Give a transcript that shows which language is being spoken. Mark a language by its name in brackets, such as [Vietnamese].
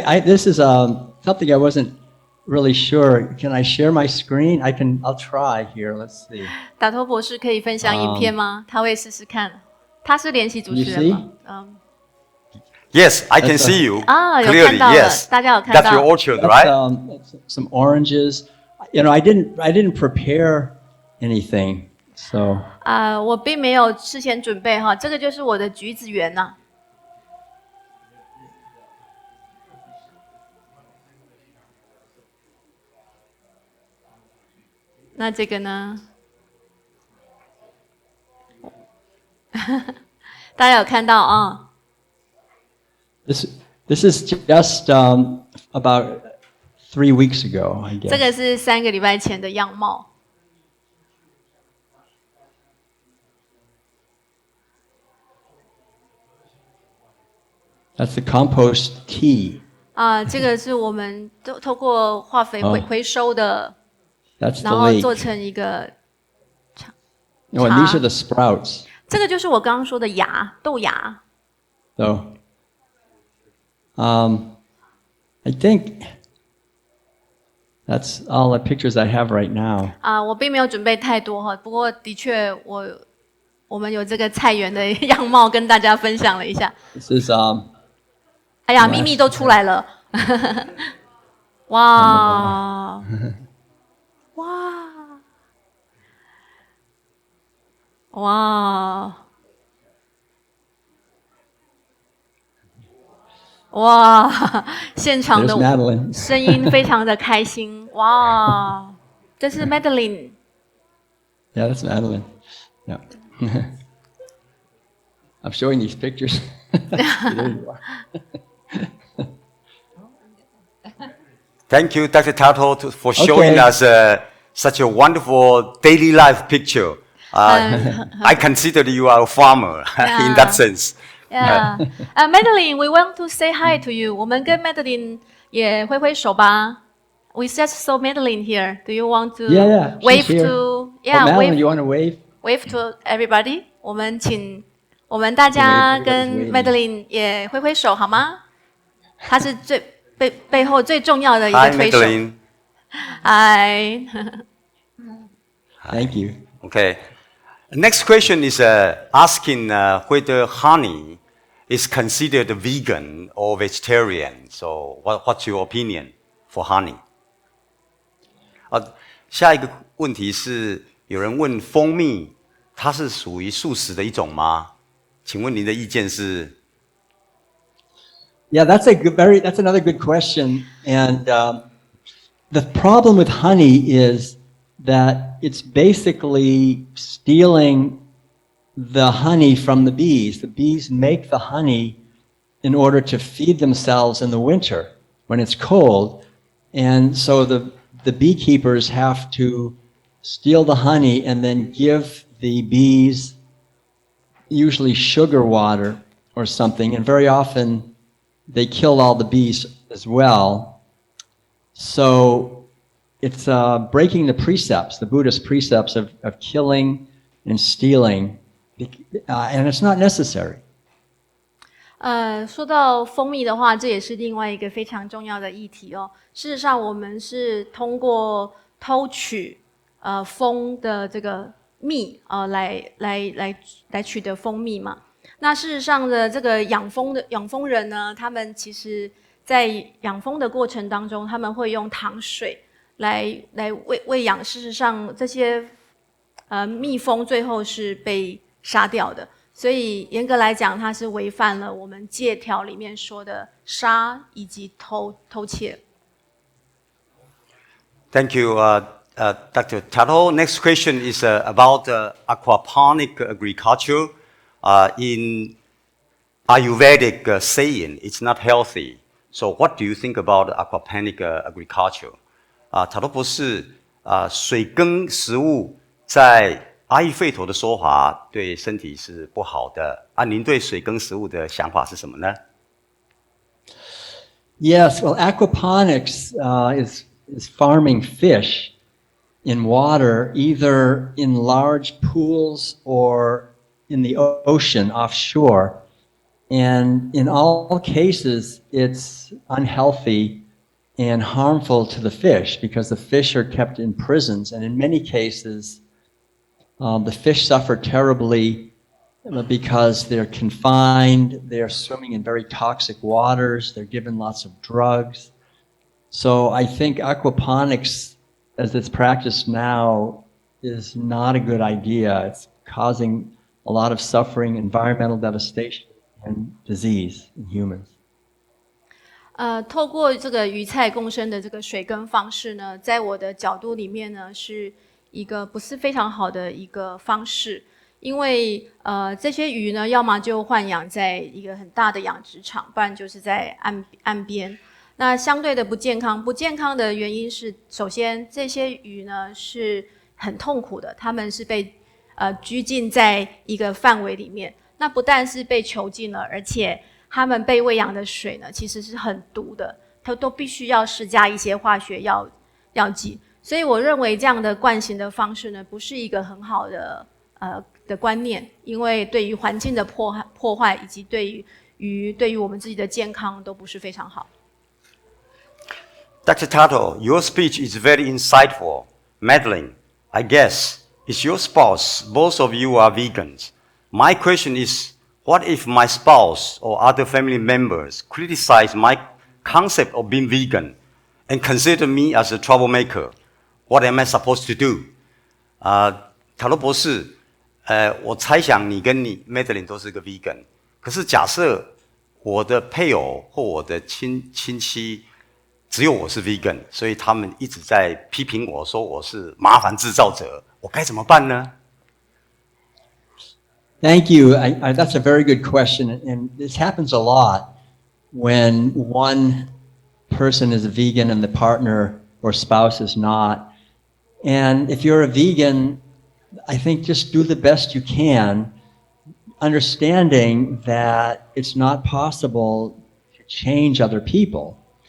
[English] This is something I wasn't really sure. Can I share my screen? I'll try here. Let's see. [Chinese] 塔托博士可以分享影片吗？他会试试看。他是联席主持人吗 [English] ？Yes, I can see you [Chinese] 有看到了 [English] clearly. Yes, [Chinese] 大家有看到。 [English] That's your orchard, right? Some oranges. You know, I didn't prepare anything, so. [Chinese] 我并没有事先准备哈，这个就是我的橘子园呐。那这个呢？大家有看到啊？ [English] This is just about 3 weeks ago, I guess. [Chinese] 这个是3个礼拜前的样貌。 [English] That's the compost tea. [Chinese] 这个是我们透过化肥回收的， [English] That's the [Chinese] 然后 [English] lake. [Chinese] 做成一个 [English] Oh, and these are the sprouts. [Chinese] 这个就是我刚刚说的芽，豆芽。 [English] So, I think that's all the pictures I have right now. [Chinese] 我并没有准备太多哈，不过的确我们有这个菜园的样貌跟大家分享了一下。 [English] This is [Chinese] 哎呀，秘密都出来了，哇哇哇哇！现场的 [English] There's Madeline. [Chinese] 声音非常的开心，哇！这是 Madeline。 [English] Yeah, that's Madeline. Yeah. I'm showing these pictures. There you are. Thank you, Dr. Tuttle, for showing us such a wonderful daily life picture. I consider you are a farmer in that sense. Yeah. Madeline, we want to say hi to you. [Chinese] 我们跟 Madeline 也挥挥手吧。 [English] We just saw Madeline here. Do you want to Yeah, wave she's here. to? Oh, Yeah, Madeline, wave you want to wave? wave to everybody. [Chinese] 我们请我们大家跟 Madeline 也挥挥手好吗？她是背后最重要的一个 [English] Hi, [Chinese] 推手。 [English] Madeline. Hi. Thank you. Okay. Next question is asking whether honey is considered vegan or vegetarian. So, what's your opinion for honey? [Chinese] 下一个问题是，有人问蜂蜜，它是属于素食的一种吗？请问您的意见是？ [English] Yeah, that's another good question. And the problem with honey is that it's basically stealing the honey from the bees. The bees make the honey in order to feed themselves in the winter when it's cold. And so the beekeepers have to steal the honey and then give the bees usually sugar water or something. And very often they kill all the bees as well. So it's breaking the precepts, the Buddhist precepts of killing and stealing, and it's not necessary. [Chinese] 说到蜂蜜的话，这也是另外一个非常重要的议题哦。事实上，我们是通过偷取蜂的这个蜜来取得蜂蜜嘛。那事实上的这个养蜂人呢，他们其实在养蜂的过程当中，他们会用糖水来喂养。事实上，这些蜜蜂最后是被杀掉的。所以严格来讲，它是违反了我们戒条里面说的杀以及偷窃。 [English] Thank you, Dr. Tuttle. Next question is about aquaponic agriculture. In Ayurvedic saying, it's not healthy. So, what do you think about aquaponic agriculture? [Chinese] 塔托博士，水耕食物在阿育吠陀的说法对身体是不好的。您对水耕食物的想法是什么呢？ [English] Yes, well, aquaponics is farming fish in water, either in large pools or in the ocean offshore. And in all cases, it's unhealthy and harmful to the fish because the fish are kept in prisons. And in many cases, the fish suffer terribly because they're confined, they're swimming in very toxic waters, they're given lots of drugs. So I think aquaponics, as it's practiced now, is not a good idea. It's causing a lot of suffering, environmental devastation, and disease in humans. [Chinese] 透过这个鱼菜共生的这个水耕方式呢，在我的角度里面呢，是一个不是非常好的一个方式。因为这些鱼呢，要么就豢养在一个很大的养殖场，不然就是在岸边。那相对的不健康，不健康的原因是，首先这些鱼呢是很痛苦的，它们是被拘禁在一个范围里面。那不但是被囚禁了，而且它们被喂养的水呢，其实是很毒的，它都必须要施加一些化学药剂。所以我认为这样的惯行的方式呢，不是一个很好的观念，因为对于环境的破坏，以及对于我们自己的健康都不是非常好。 [English] Dr. Tuttle, your speech is very insightful. Madeline, I guess, is your spouse. Both of you are vegans. My question is, what if my spouse or other family members criticize my concept of being vegan and consider me as a troublemaker? What am I supposed to do? [Chinese] 塔罗博士，我猜想你跟你 Madeline 都是个 vegan， 可是假设我的配偶或我的亲戚只有我是 vegan， 所以他们一直在批评我说我是麻烦制造者，我该怎么办呢？ [English] Thank you. That's a very good question, and this happens a lot when one person is a vegan and the partner or spouse is not. And if you're a vegan, I think just do the best you can, understanding that it's not possible to change other people.